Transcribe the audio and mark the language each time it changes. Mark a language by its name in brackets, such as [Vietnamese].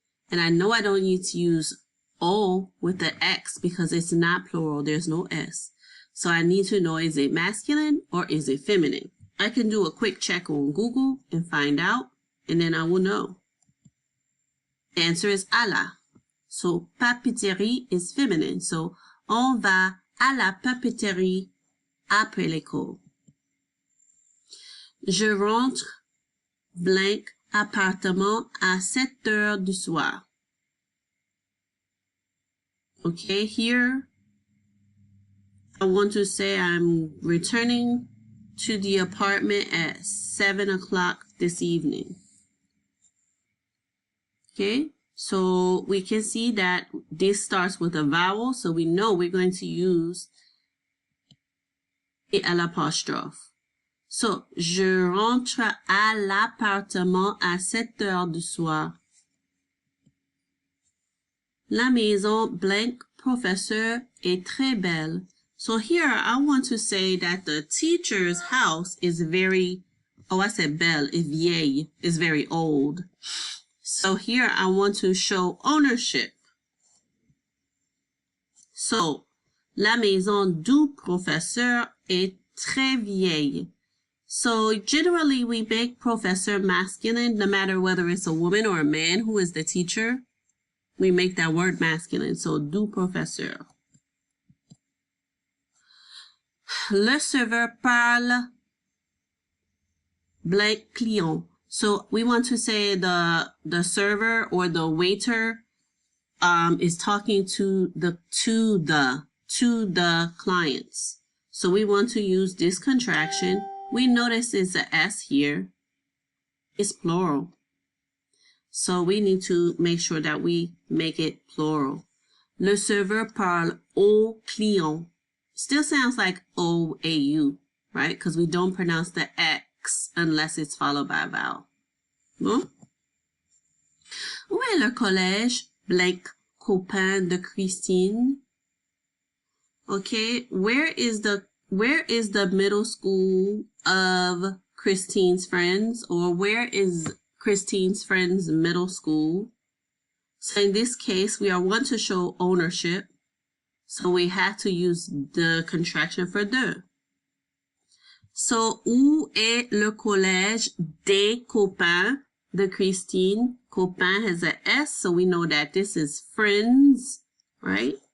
[English] And I know I don't need to use o with the x because it's not plural. There's no s. So I need to know, is it masculine or is it feminine? I can do a quick check on Google and find out, and then I will know. The answer is à la. So papeterie is feminine. [French] So on va à la papeterie après l'école. Je rentre blank appartement à 7 heures du soir. [English] Okay, here I want to say I'm returning to the apartment at 7 o'clock this evening. Okay, so we can see that this starts with a vowel, so we know we're going to use et à l'apostrophe. [French] So, je rentre à l'appartement à 7 heures du soir. La maison blank professeur est très belle. [English] So here I want to say that the teacher's house is very, oh, I said belle, is vieille, is very old. So here I want to show ownership. [French] So, la maison du professeur est très vieille. [English] So generally we make professor masculine, no matter whether it's a woman or a man who is the teacher. We make that word masculine. [French] So du professeur. Le serveur parle blank client. [English] So we want to say the server or the waiter is talking to the clients. So we want to use this contraction. We notice it's a S here. It's plural. So we need to make sure that we make it plural. [French] Le serveur parle au client. [English] Still sounds like O-A-U, right? Because we don't pronounce the X unless it's followed by a vowel. Bon? [French] Où est le collège blank copain de Christine? [English] Okay, where is the middle school of Christine's friends, or where is Christine's friends' middle school? So in this case, we want to show ownership. So we have to use the contraction for de. [French] So, où est le collège des copains de Christine? [English] Copain has a S, so we know that this is friends, right?